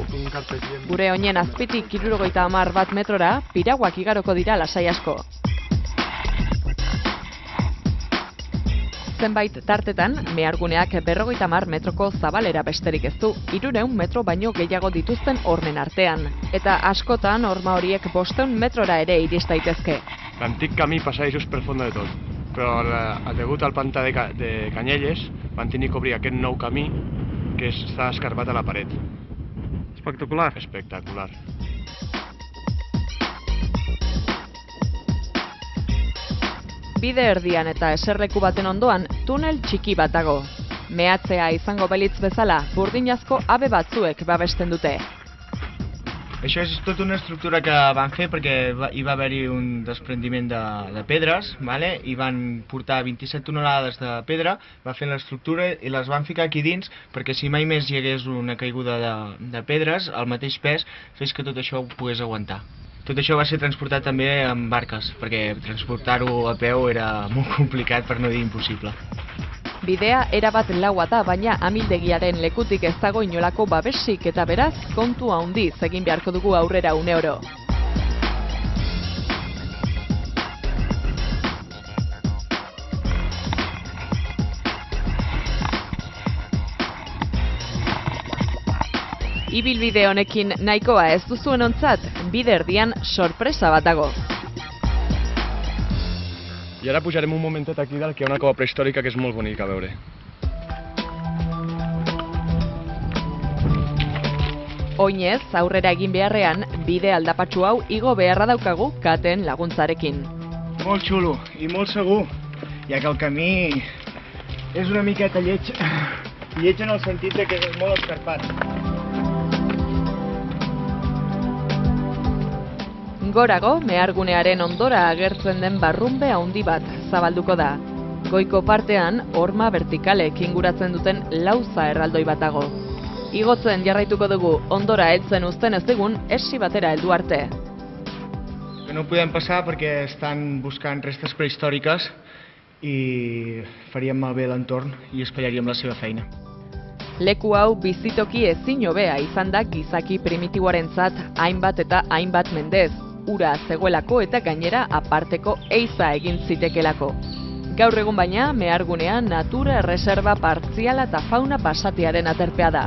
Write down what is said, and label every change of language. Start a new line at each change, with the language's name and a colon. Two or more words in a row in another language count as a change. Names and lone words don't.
Basque: Gure oinen azpitik 70 metrora, Piraguak igaroko dira lasai asko. Zenbait tartetan, meharguneak 50 metroko zabalera besterik ez du, 300 metro baino gehiago dituzten hormen artean. Eta askotan horma horiek 500 metrora ere iris daitezke.
Catalan: L'antic camí passava just per fons de tot, però degut al pantà de Canyelles van tenir que obrir aquest nou camí que està escarbat a la paret. Espectacular. Espectacular.
Basque: Bide erdian eta eserleku baten ondoan, tunel txiki bat dago. Mehatzea izango belitz bezala, burdinazko habe batzuek babesten dute.
Catalan: Això és tota una estructura que van fer perquè hi va haver-hi un desprendiment de pedres, i van portar 27 tonelades de pedra, va fer l'estructura i les van ficar aquí dins perquè si mai més hi hagués una caiguda de pedres, el mateix pes fes que tot això ho pogués aguantar. Tot això va ser transportat també amb barques, perquè transportar-ho a peu era molt complicat, per no dir impossible.
Basque: Bidea erabat laua da, baina amildegiaren lekutik ez dago inolako babesik eta beraz, kontu handiz egin beharko dugu aurrera uneoro. Ibilbide honekin nahikoa ez duzuen ontzat, bide erdian sorpresa bat dago.
Catalan: I ara pujarem un momentet aquí dalt, que hi ha una cova prehistòrica que és molt bonica a veure.
Basque: Oinez, aurrera egin beharrean, bide aldapatsu hau igo beharra daukagu katen laguntzarekin.
Catalan: Molt xulo i molt segur, ja que el camí és una miqueta lleig. Lleig en el sentit de que és molt escarpat.
Basque: Gorago, mehargunearen ondora agertzen den barrunbe handi bat zabalduko da. Goiko partean, horma vertikalek inguratzen duten lauza erraldoi bat dago. Igotzen jarraituko dugu, ondora heltzen uzten ez digun, esi batera heldu arte.
Catalan: Que no podem passar perquè estan buscant restes prehistòriques i faríem malbé l'entorn i espallaríem la seva feina.
Basque: Leku hau bizitoki ezin hobea izan da gizaki primitiboarentzat hainbat eta hainbat mendez. Ura zegoelako eta gainera aparteko eiza egin zitekelako. Gaur egun baina, mehargunean natura erreserba partziala eta fauna pasatiaren aterpea da.